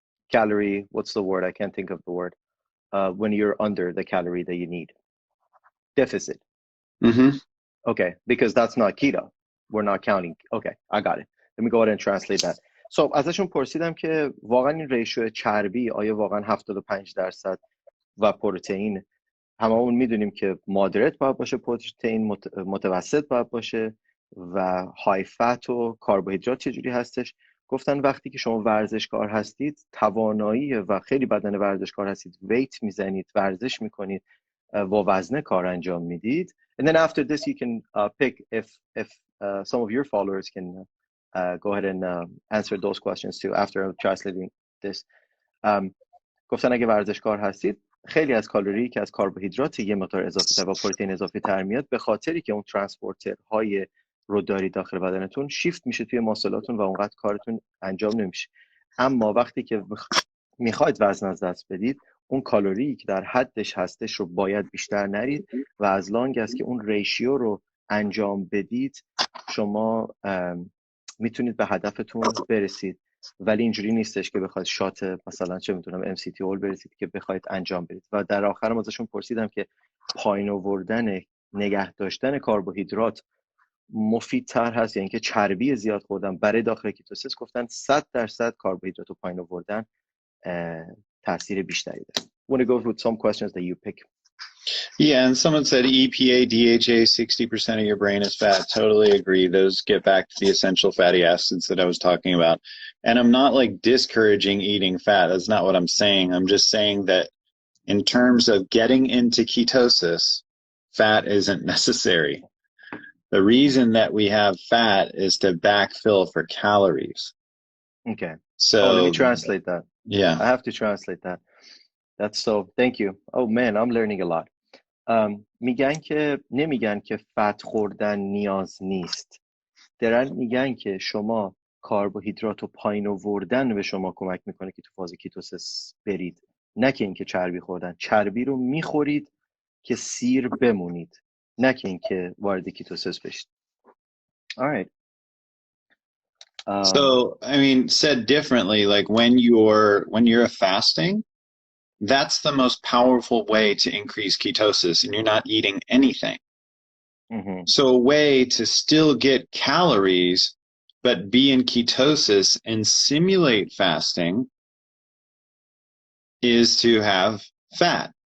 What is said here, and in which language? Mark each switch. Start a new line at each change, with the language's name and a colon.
English: calorie, what's the word? I can't think of the word. When you're under the calorie that you need. Deficit. Mm-hmm. Okay, because that's not keto. We're not counting. Okay, I got it. Let me go ahead and translate that.
Persian: So ازشون پرسیدم که واقعا این ریشو چربی آیا واقعا 75% و پروتئین، هممون میدونیم که مادرت باید باشه، پروتئین متوسط باید باشه، و های فت و کربوهیدرات چجوری هستش. گفتن وقتی که شما ورزشکار هستید، توانایی و خیلی بدن ورزشکار هستید، ویت میزنید، ورزش میکنید و وزنه کار انجام میدید.
English: And then after this you can pick if some of your followers can go ahead and answer those questions too after translating this.
Persian: گفتن اگه ورزشکار هستید خیلی از کالری که از کربوهیدرات یه مقدار اضافه تر و پروتئین اضافه تر میاد به خاطری که اون ترانسپورترهای رو دارید داخل بدنتون شیفت میشه توی ماسلاتون و اونقدر کارتون انجام نمیشه. اما وقتی که میخواید وزن از دست بدید اون کالری که در حدش هستش رو باید بیشتر نرید و از لانگ است که اون ریشیو رو انجام بدید شما میتونید به هدفتون برسید. ولی اینجوری نیستش که بخواید شات مثلا چه میدونم ام سی تی اول برسید که بخواید انجام بدید. و در آخرم ازشون پرسیدم که پایین آوردن نگه داشتن کربوهیدرات مفیدتر هست یا اینکه چربی زیاد خوردن برای داخل کیتوسیس. گفتن 100% کربوهیدرات رو پایین آوردن تاثیر بیشتری داره.
English: Want to go with some questions that you pick? Yeah, and someone said EPA, DHA, 60% of your brain is fat. Totally agree. Those get back to the essential fatty acids that I was talking about. And I'm not like discouraging eating fat. That's not what I'm saying. I'm just saying that in terms of getting into ketosis, fat isn't necessary. The reason that we have fat is to backfill for calories. Okay. So let me translate that. Yeah. I have to translate that. That's so, thank you. Oh man, I'm learning a lot.
Persian: نمیگن که فت خوردن نیاز نیست. دارن میگن که شما کربوهیدرات رو پایین آوردن به شما کمک میکنه که تو فاز کیتوسیس برید، نه که اینکه چربی خوردن. چربی رو میخورید که سیر بمونید، نه که اینکه وارد کیتوسیس بشید.
English: All right. So, I mean, said differently, like when you're fasting, that's the most powerful way to increase ketosis, and you're not eating anything. Mm-hmm. So a way to still get calories, but be in ketosis and simulate fasting is to have fat.